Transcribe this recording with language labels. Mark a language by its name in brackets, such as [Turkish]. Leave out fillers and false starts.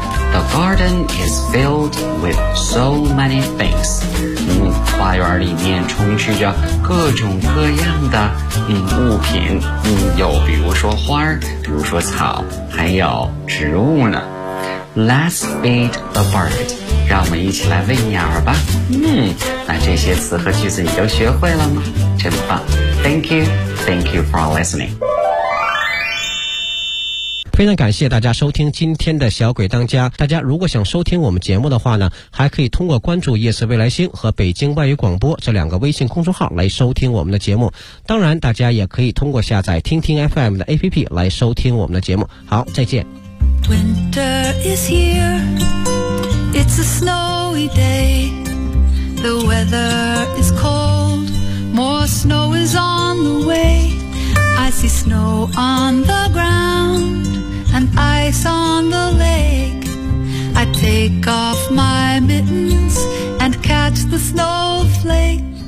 [English] The garden is filled with so many things. [Chinese] 花园里面充斥着各种各样的物品，有比如说花，比如说草，还有植物呢。 [English] Let's feed the bird. [Chinese] 让我们一起来喂鸟吧。那这些词和句子你都学会了吗？真棒。 [English] Thank you. Thank you for listening. [Chinese] 非常感谢大家收听今天的小鬼当家。大家如果想收听我们节目的话呢，还可以通过关注夜色未来星和北京外语广播这两个微信公众号来收听我们的节目。当然大家也可以通过下载听听 FM 的 APP 来收听我们的节目。好，再见。 [English] Winter is here, it's a snowy day, the weather is cold, more snow is on the way, I see snow on the ground and ice on the lake, I take off my mittens and catch the snowflake.